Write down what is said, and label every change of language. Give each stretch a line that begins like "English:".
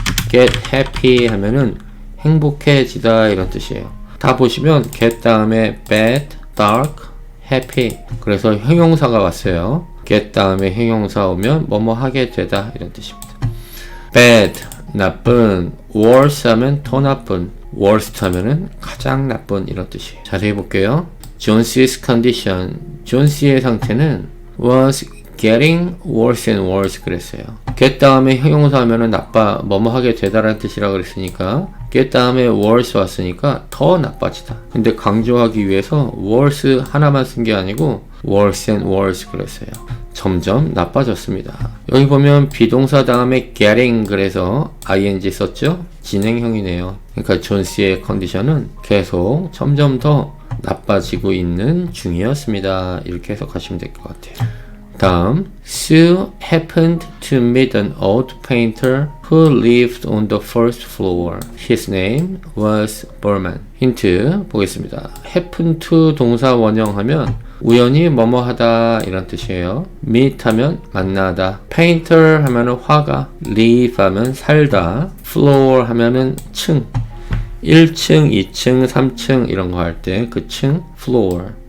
Korean: get happy 하면은 행복해지다 이런 뜻이에요. 다 보시면 get 다음에 bad, dark, happy. 그래서 형용사가 왔어요. get 다음에 형용사 오면 뭐뭐 하게 되다 이런 뜻입니다. bad, 나쁜, worse 하면 더 나쁜, worst 하면은 가장 나쁜 이런 뜻이에요. 자세히 볼게요. Johns's condition, 존스의 상태는 was getting worse and worse 그랬어요. get 다음에 형용사 하면은 나빠, 뭐뭐 하게 되다라는 뜻이라 그랬으니까 get 다음에 worse 왔으니까 더 나빠지다. 근데 강조하기 위해서 worse 하나만 쓴 게 아니고 worse and worse 그랬어요. 점점 나빠졌습니다. 여기 보면 비동사 다음에 getting 그래서 ing 썼죠? 진행형이네요. 그러니까 존스의 컨디션은 계속 점점 더 나빠지고 있는 중이었습니다. 이렇게 해석하시면 될 것 같아요.
English: 다음, Sue happened to meet an old painter who lived on the first floor. His name was Berman. 힌트 보겠습니다.
Korean: happen to 동사 원형하면 우연히 뭐뭐 하다 이런 뜻이에요. meet 하면 만나다, painter 하면은 화가, live 하면 살다, floor 하면은 층, 1층, 2층, 3층 이런 거 할 때 그 층, floor.